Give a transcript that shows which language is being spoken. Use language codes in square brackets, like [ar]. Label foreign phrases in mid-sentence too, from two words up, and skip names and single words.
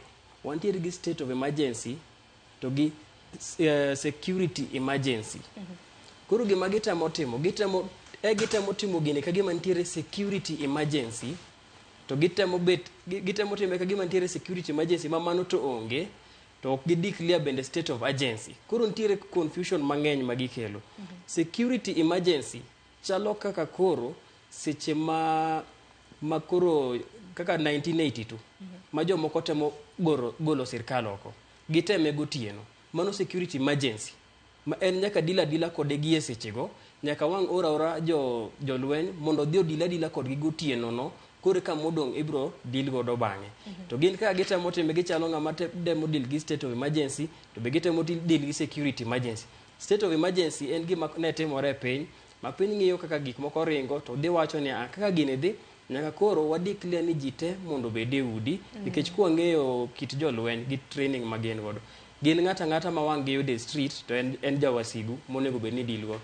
[luo] Wantiere gi [en] state of emergency [luo] to gi [en] security emergency. [luo] Koro gima gitemo timo gitemo timo gini ka gima nitiere [en] security emergency [luo] to gitemo timo ka gima nitiere [en] security emergency [luo] mamano to onge to ok gideclare bende [en] state of urgency. [luo] Koro nitiere confusion mang'eny magikelo. [en] Security emergency [luo] chalo kaka koro seche ma koro kaka 1982 ma jomoko temo golo sirkal oko giteme gotieno mano [en] security emergency [luo] ma en nyaka dila kode gie sechego nyaka wang' ora jolweny mondo dhi dila kodgi gotieno no kore ka modong' ibro deal godo bang'e. To gin ka gitemo time gichalo ng'ama demo deal gi [en] state of emergency [luo] to be gitemo deal gi [en] security emergency. State of emergency [luo] en gima ne timore e piny ma piny ng'iyo kaka gik moko ringo to dhi wacho ni kaka gini dhi nyaka koro wadeclare ni ji te mondo bed e udi nikech kwa ng'eyo kit jolweny gi training ma gin godo gin ng'ata ma wang' giyudo e street to en jawasigu monego bed ni deal go.